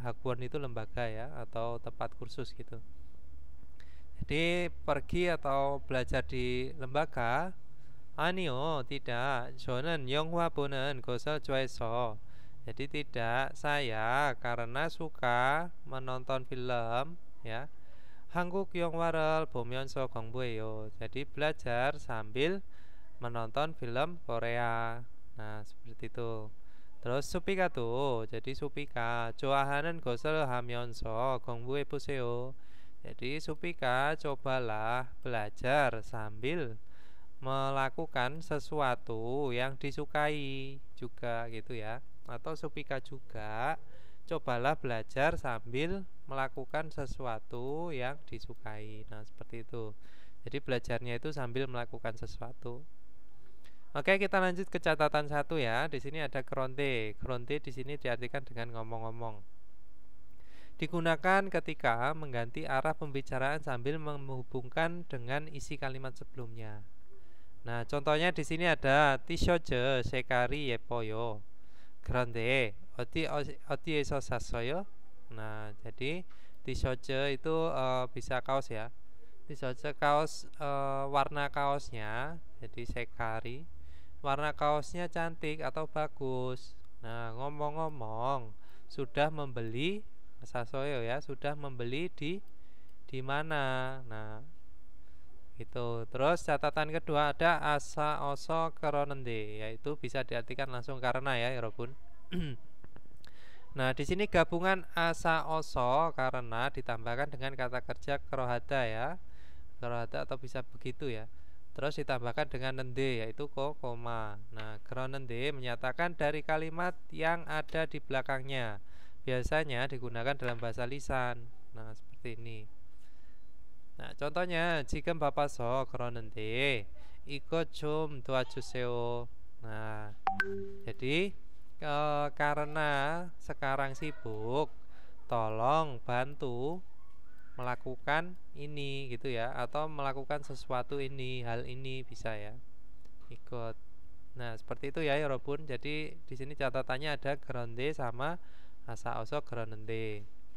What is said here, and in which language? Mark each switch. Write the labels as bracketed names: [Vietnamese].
[Indonesian] Hakwan itu lembaga ya atau tempat kursus gitu. Jadi pergi atau belajar di lembaga. [Korean] 아니요, tidak. 저는 영화 보는 것을 좋아해서 [Indonesian] Jadi tidak, saya karena suka menonton film ya. [Korean] 한국 영화를 보면서 공부해요. [Indonesian] Jadi belajar sambil menonton film Korea. Nah, seperti itu. terus supika tuh, jadi supika 좋아하는 것을 하면서 공부해 보세요. Jadi supika cobalah belajar sambil melakukan sesuatu yang disukai juga gitu ya. Atau supika juga cobalah belajar sambil melakukan sesuatu yang disukai. Nah, seperti itu. Jadi belajarnya itu sambil melakukan sesuatu. Oke, kita lanjut ke catatan satu ya. Di sini ada keronte. Keronte di sini diartikan dengan ngomong-ngomong. Digunakan ketika mengganti arah pembicaraan sambil menghubungkan dengan isi kalimat sebelumnya. Nah, contohnya di sini ada 티셔츠 색깔이 예뻐요. [Korean] 그런데 어디에서 샀어요? [Indonesian] Nah, jadi 티셔츠 itu bisa kaos ya. Ti셔츠 kaos, warna kaosnya jadi sekari, warna kaosnya cantik atau bagus. Nah, ngomong-ngomong, sudah membeli sasoyo ya, sudah membeli di mana? Nah, gitu. Terus catatan kedua ada asa oso keronende, yaitu bisa diartikan langsung karena ya, Robun. Nah, di sini gabungan asa oso karena ditambahkan dengan kata kerja kerohada ya. Kerohada atau bisa begitu ya. Terus ditambahkan dengan nende yaitu koma. Nah, keronende menyatakan dari kalimat yang ada di belakangnya. Biasanya digunakan dalam bahasa lisan. Nah, seperti ini. Nah, contohnya 지금 바빠서 그러는데 이것 좀 도와주세요. Nah, jadi karena sekarang sibuk, tolong bantu melakukan ini gitu ya, atau melakukan sesuatu ini, hal ini bisa ya, ikut. Nah, seperti itu ya Robun. Jadi di sini catatannya ada geronde sama asa oso geronende.